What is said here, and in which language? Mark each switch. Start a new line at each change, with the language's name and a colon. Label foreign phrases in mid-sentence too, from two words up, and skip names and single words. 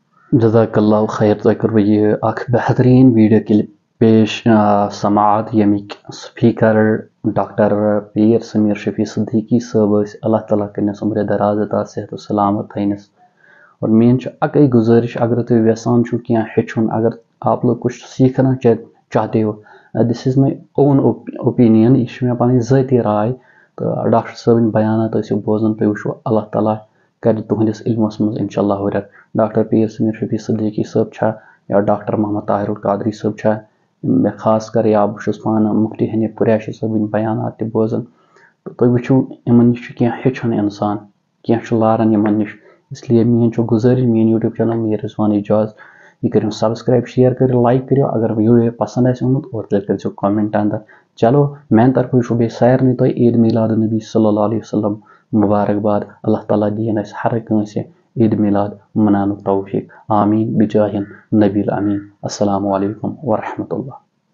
Arabic: جزاک اللہ خیر.
Kashmiri: تۄہہِ کوٚروٕ یہِ اکھ بہتریٖن ویٖڈیو کلپ پیش سماعت ییٚمِکۍ سپیٖکر ڈاکٹر پیٖر سمیٖر شفیع صدیقی صٲب ٲسۍ. اللہ تعالیٰ کٔرنَس عمرِ دراز عطا صحت و سلامت تھٲینَس. اور میٛٲنۍ چھِ اَکٕے گُزٲرِش اگر تُہۍ یژھان چھُو کینٛہہ ہیٚچھُن
Urdu: اگر آپ لوگ کچھ سیکھنا چاہتے ہو
English: this is my own opinion
Kashmiri: یہِ چھِ مےٚ پنٕنۍ ذٲتی راے تہٕ ڈاکٹر صٲبٕنۍ بیانات ٲسِو بوزان تُہۍ وٕچھو اللہ تعالیٰ کرِ تُہنٛدِس علمس منٛز
Arabic: انشاء اللہ
Kashmiri: ہُریر. ڈاکٹر پیٖر سمیٖر شفیع صدیقی صٲب چھا یا ڈاکٹر محمد طاہر القادری صٲب چھا مےٚ خاص کر یا بہٕ چھُس پانہٕ مفتی حنیٖف قریشی صٲبٕنۍ بیانات تہِ بوزان تہٕ تُہۍ وٕچھِو یِمن نِش چھُ کینٛہہ ہیٚچھُن انسان کینٛہہ چھُ لاران یِمن نِش. اسلیے میٛٲنۍ چھُ گُزٲرِش میٛٲنۍ
English: YouTube channel
Kashmiri: میٖر رضوان اعجاز یہِ کٔرِو سبسکرایب شیر کٔرِو لایک کٔرِو اگر ویٖڈیو پسنٛد آسہِ آمُت اور تیٚلہِ کٔرۍزیو کامنٹ اندر. چلو میانہِ طرفہٕ وٕچھو بیٚیہِ سارنٕے تۄہہِ عیٖد میٖلاد النبی
Arabic: صلی اللہ علیہ وسلم
Kashmiri: مبارکباد. اللہ تعالیٰ دِیِن اَسہِ ہر کٲنٛسہِ عیٖد میٖلاد مناونُک توفیٖق.
Arabic: آمیٖن بجاہ نبی الامین. السلام علیکم ورحمۃ اللہ.